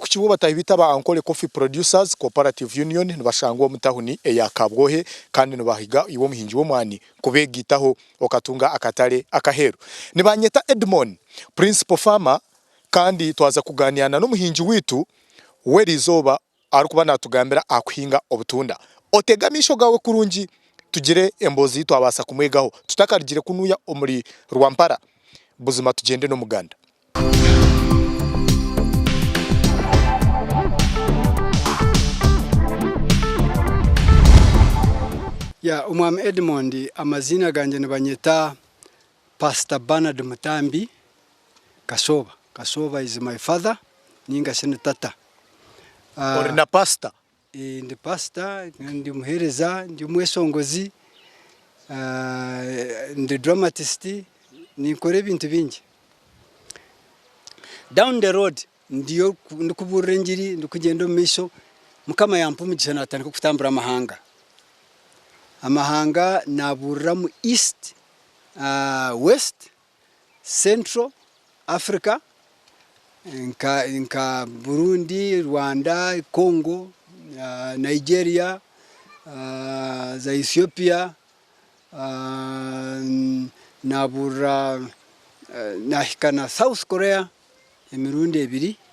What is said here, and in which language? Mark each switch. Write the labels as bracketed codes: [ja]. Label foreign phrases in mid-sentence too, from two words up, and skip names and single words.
[nyn] kukibuba tahibita ba Ankole Coffee Producers Cooperative Union nibashangwa omutahuni eya Kabwohe kandi nibahiga iwo muhinji wo mwani kubegitaho okatunga akatale akaheru nibanyeta Edmond Principal Farmer kandi twaza kuganiana n'umuhinji witu werizoba arukuba natugambira akuhinga obutunda otegamisho gawe kurungi tugire embozi twabasa kumwegaho tutakarigire kunuya omuri Rwampara buzima tugende no muganda ya umwami Edmond amazina ganje nibanyeta Pastor Bernard Mutambi Kasoba [en] is my father [nyn] ninga senatata orina pastor ndi pastor ndi muhereza ndi mwesongozi ndi dramatist nikore bintu bingi [en] down the road [nyn] ndiyo ndikuburengiri ndikugenda misho mukama yampumugisha natandika kutambura amahanga naburira mu [en] east west central [nyn] Africa nka Burundi, Rwanda, Congo, Nigeria, za Ethiopia, nabura nahikana South Korea, emirundi ebiri.